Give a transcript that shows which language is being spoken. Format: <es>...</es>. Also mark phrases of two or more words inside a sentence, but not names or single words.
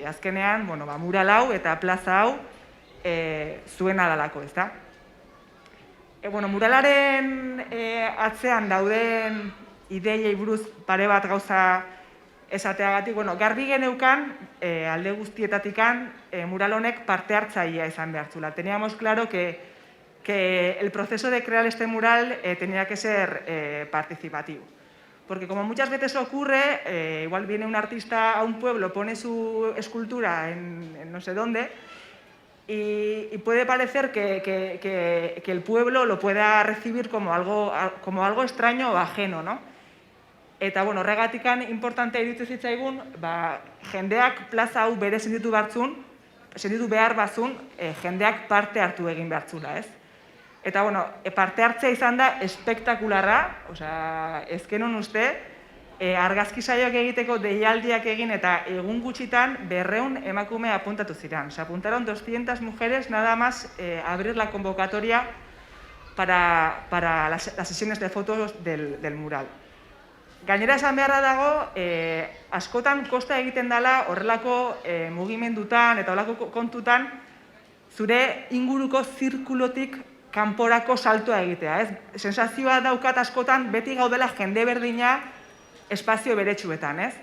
<eu>Azkenean, mural hau eta plaza hau zuena dalako, ez da? Muralaren atzean dauden ideiei buruz pare bat gauza esateagatik, garbi geneukan, alde guztietatikan, mural honek parte hartzailea izan behartzula.</eu> <es>Teníamos claro que el proceso de crear este mural tenía que ser participativo. Porque como muchas veces ocurre, igual viene un artista a un pueblo, pone su escultura en no sé dónde, y puede parecer que el pueblo lo pueda recibir como algo extraño o ajeno, ¿no?</es> <eu>Eta, horregatikan importante iruditzen zitzaigun, jendeak plaza hau bere sentitu behar bazun, jendeak parte hartu egin behartzula, ez? Eta, parte hartzea izan da espektakularra, ezkenon uste, argazki saioak egiteko deialdiak egin eta egun gutxitan 200 emakume apuntatu ziren.</eu> <es>Se apuntaron 200 mujeres nada más abrir la convocatoria para las sesiones de fotos del mural.</es> <eu>Gainera esan beharra dago, askotan kosta egiten dela horrelako mugimendutan eta horrelako kontutan zure inguruko zirkulotik kanporako saltoa egitea, ez? Sensazioa daukat askotan beti gaudela jende berdina espazio beretsuetan, ez?</eu>